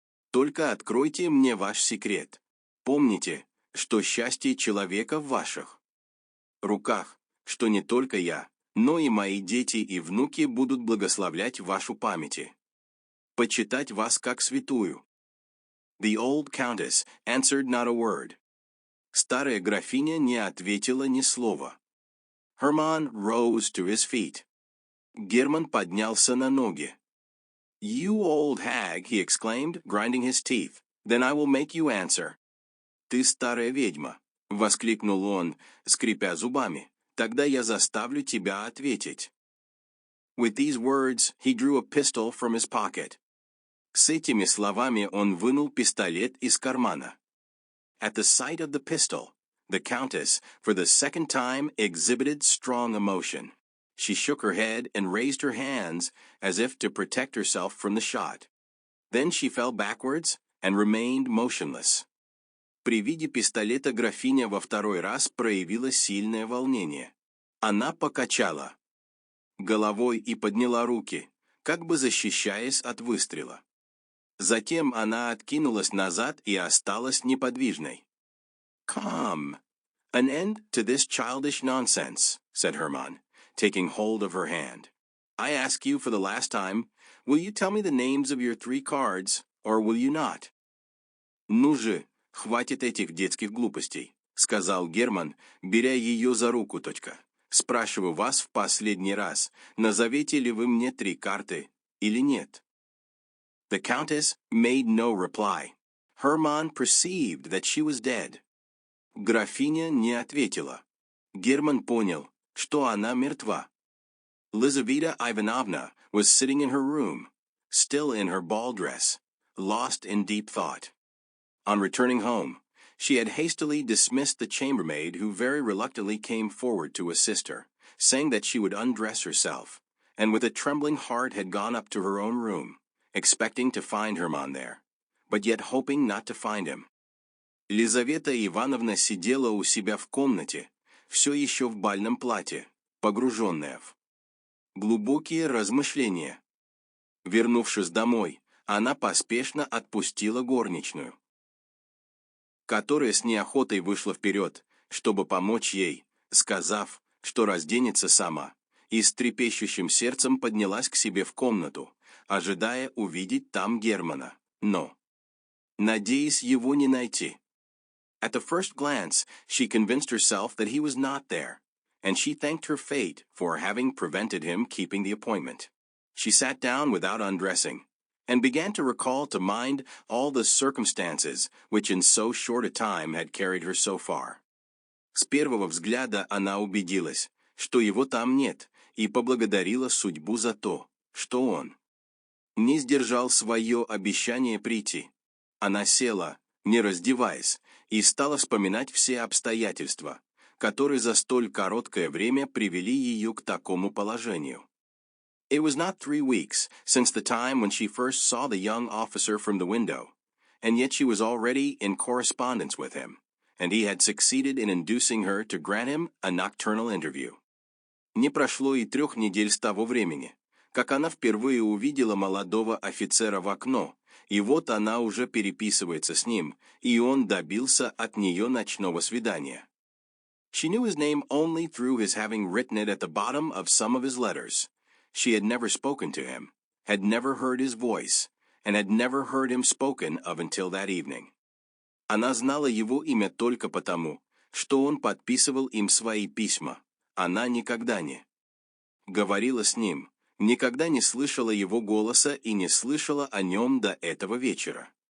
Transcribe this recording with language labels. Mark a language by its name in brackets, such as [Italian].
[Russian] Только откройте мне ваш секрет. Помните, что счастье человека в ваших руках, что не только я, но и мои дети и внуки будут благословлять вашу память, почитать вас как святую. [English] The old countess answered not a word. [Russian] Старая графиня не ответила ни слова. [English] Herman rose to his feet. [Russian] Герман поднялся на ноги. [English] You old hag, he exclaimed, grinding his teeth. Then I will make you answer. [Russian] Ты старая ведьма, воскликнул он, скрипя зубами. Тогда я заставлю тебя ответить. [English] With these words, he drew a pistol from his pocket. [Russian] С этими словами он вынул пистолет из кармана. [English] At the sight of the pistol, the Countess, for the second time, exhibited strong emotion. She shook her head and raised her hands as if to protect herself from the shot. Then she fell backwards and remained motionless. [Russian] При виде пистолета графиня во второй раз проявила сильное волнение. Она покачала головой и подняла руки, как бы защищаясь от выстрела. Затем она откинулась назад и осталась неподвижной. [English] Come, an end to this childish nonsense, said Herman, taking hold of her hand. I ask you for the last time, will you tell me the names of your 3 cards, or will you not? [Russian] Ну же, хватит этих детских глупостей, сказал Герман, беря ее за руку. Спрашиваю вас в последний раз, назовете ли вы мне 3 карты или нет? [English] The Countess made no reply. Hermann perceived that she was dead. [Russian] Графиня не ответила. Герман понял, что она мертва. [English] Lizaveta Ivanovna was sitting in her room, still in her ball dress, lost in deep thought. On returning home, she had hastily dismissed the chambermaid who very reluctantly came forward to assist her, saying that she would undress herself, and with a trembling heart had gone up to her own room, expecting to find Hermann there, but yet hoping not to find him. [Russian] Лизавета Ивановна сидела у себя в комнате, все еще в бальном платье, погруженная в глубокие размышления. Вернувшись домой, она поспешно отпустила горничную, которая с неохотой вышла вперед, чтобы помочь ей, сказав, что разденется сама, и с трепещущим сердцем поднялась к себе в комнату, ожидая увидеть там Германа, но, надеясь его не найти. [English] At the first glance, she convinced herself that he was not there, and she thanked her fate for having prevented him keeping the appointment. She sat down without undressing, and began to recall to mind all the circumstances which in so short a time had carried her so far. [Russian] С первого взгляда она убедилась, что его там нет, и поблагодарила судьбу за то, что он не сдержал свое обещание прийти. Она села, не раздеваясь, и стала вспоминать все обстоятельства, которые за столь короткое время привели ее к такому положению. [English] It was not 3 weeks since the time when she first saw the young officer from the window, and yet she was already in correspondence with him, and he had succeeded in inducing her to grant him a nocturnal interview. [Russian] Не прошло и 3 недель с того времени, как она впервые увидела молодого офицера в окно, и вот она уже переписывается с ним, и он добился от нее ночного свидания. [English] She knew his name only through his having written it at the bottom of some of his letters. She had never spoken to him, had never heard his voice, and had never heard him spoken of until that evening. [Russian] Она знала его имя только потому, что он подписывал им свои письма. Она никогда не говорила с ним, никогда не слышала его голоса и не слышала о нем до этого вечера.